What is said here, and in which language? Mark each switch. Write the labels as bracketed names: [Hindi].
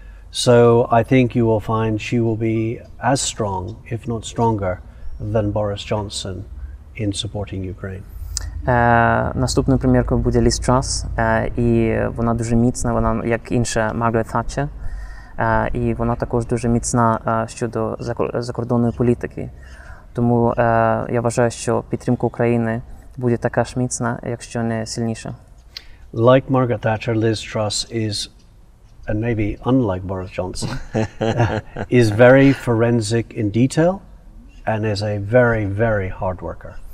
[English] So I think you will find she will be as strong, if not stronger, than Boris Johnson in supporting Ukraine. [Ukrainian] Наступною прем'єркою буде Ліз Трас, і вона дуже міцна, вона як інша Маргарет Thatcher, і вона також дуже міцна щодо закордонної політики. Тому я вважаю, що підтримка України буде така ж міцна, якщо не сильніша. [English] Like Margaret Thatcher, Liz Truss is, and maybe unlike Boris Johnson, is very forensic in detail and is a very, very hard worker.